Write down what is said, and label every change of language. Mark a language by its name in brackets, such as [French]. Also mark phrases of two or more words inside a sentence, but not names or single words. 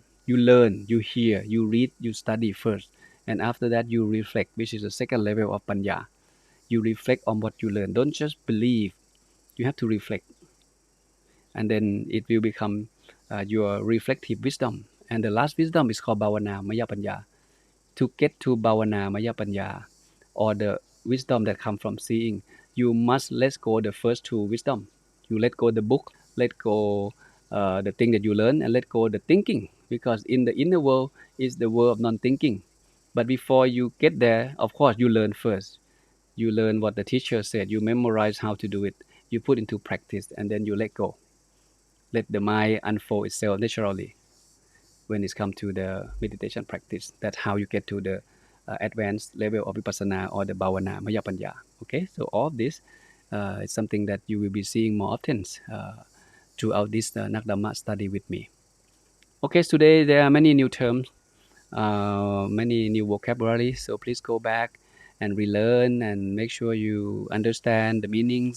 [English] You learn, you hear, you read, you study first, and after that you reflect, which is the second level of panya. You reflect on what you learn. Don't just believe. You have to reflect, and then it will become your reflective wisdom. And the last wisdom is called [Pali] bhavana maya panya. [English] To get to [Pali] bhavana maya panya, [English] or the wisdom that comes from seeing, you must let go the first two wisdom. You let go the book, let go the thing that you learn, and let go the thinking, because in the inner world is the world of non-thinking. But before you get there, of course, you learn first. You learn what the teacher said. You memorize how to do it. You put into practice, and then you let go. Let the mind unfold itself naturally when it's come to the meditation practice. That's how you get to the advanced level of vipassana or the [Pali] bhavana maya panya. [English] Okay, so all of this is something that you will be seeing more often throughout this Nakdhamma study with me. Okay, so today there are many new terms, many new vocabulary. So please go back and relearn and make sure you understand the meanings.